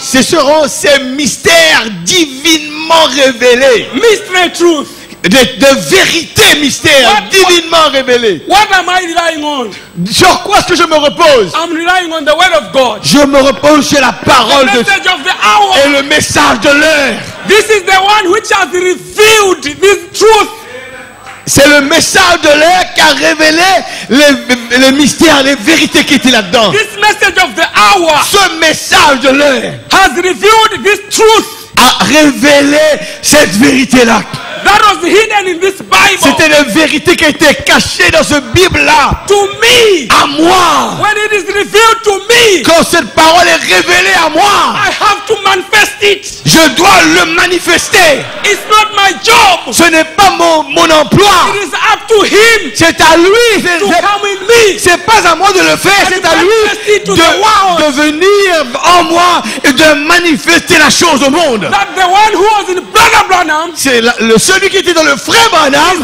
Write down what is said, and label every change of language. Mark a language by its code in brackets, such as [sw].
[fr] Ce seront ces mystères divinement révélés. [en] mystery truth. [fr] De vérités mystères [en] What- [fr] divinement révélés. [en] What am I relying on? [fr] Sur quoi est-ce que je me repose? [en] I'm relying on the word of God. [fr] Je me repose sur la [en] The [fr] parole de [en] message of the hour. [fr] et le message de l'heure. [en] This is the one which has revealed this truth. [fr] C'est le message de l'heure qui a révélé les mystères, les vérités qui étaient là-dedans. [en] This message of the hour [fr] Ce message de l'heure [en] has revealed this truth [fr] a révélé cette vérité-là. [en] that was hidden in this Bible. [fr] C'était une vérité qui était cachée dans ce Bible-là. [en] To me, [fr] À moi. [en] when it is revealed to me, [fr] Quand cette parole est révélée à moi, [en] I have to manifest it. [fr] je dois le manifester. [en] It's not my job. [fr] Ce n'est pas mon emploi. [en] It is up to him [fr] C'est à lui. [en] to come in me. [fr] C'est pas à moi de le faire. C'est à lui de venir en moi et de manifester la chose au monde. [en] That the one who was in Brother Branham [fr] C'est celui qui était dans le frère Branham